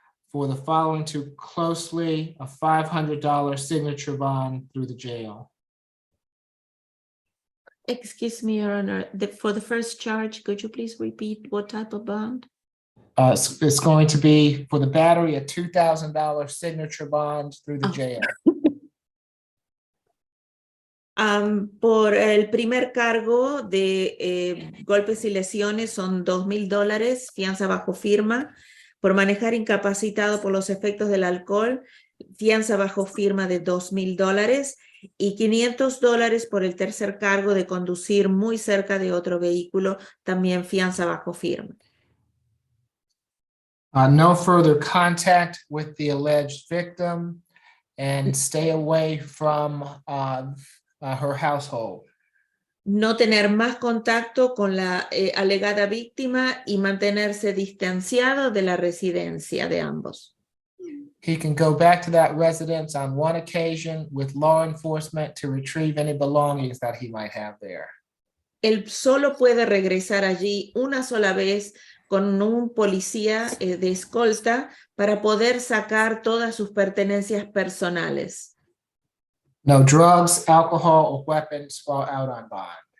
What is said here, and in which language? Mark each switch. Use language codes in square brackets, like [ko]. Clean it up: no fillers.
[en] For the following two closely, a $500 signature bond through the jail. Excuse me, Your Honor. For the first charge, could you please repeat what type of bond? It's going to be for the battery, a $2,000 signature bond through the jail. [es] Por el primer cargo de golpes y lesiones son $2,000, fianza bajo firma. Por manejar incapacitado por los efectos del alcohol, fianza bajo firma de $2,000 y $500 por el tercer cargo de conducir muy cerca de otro vehículo, también fianza bajo firma. [en] No further contact with the alleged victim and stay away from her household. [es] No tener más contacto con la alegada víctima y mantenerse distanciado de la residencia de ambos. [en] He can go back to that residence on one occasion with law enforcement to retrieve any belongings that he might have there. [es] Él solo puede regresar allí una sola vez con un policía de escolta para poder sacar todas sus pertenencias personales. [en] No drugs, alcohol, or weapons while out on bond.